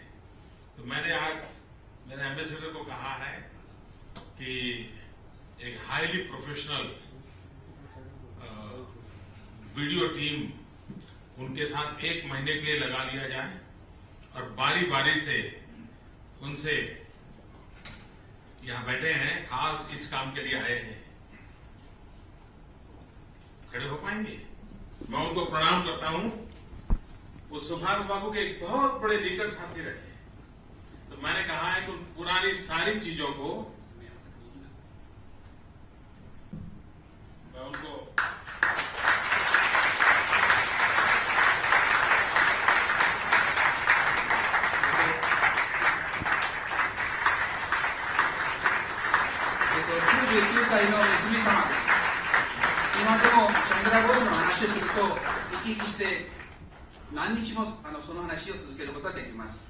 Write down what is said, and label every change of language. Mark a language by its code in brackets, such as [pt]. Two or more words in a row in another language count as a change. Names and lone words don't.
[hi] तो मैंने आज मेरे एम्बेसडर को कहा है कि एक [en] highly professional video team [hi] उनके साथ 1 महीने के लिए लगा लिया जाए, और बारी बारी से उनसे यहां बैठे हैं, खास इस काम के लिए आए हैं, खड़े हो पाएंगे? मैं उनको प्रणाम करता हूं। वो सुभाष बाबू के एक बहुत बड़े निकट साथी रहे, तो मैंने कहा है कि उन पुरानी सारी चीजों को मैं उनको [ja] 今でもチャンドラボールの話をすると生き生きして何日もその話を続けることができます。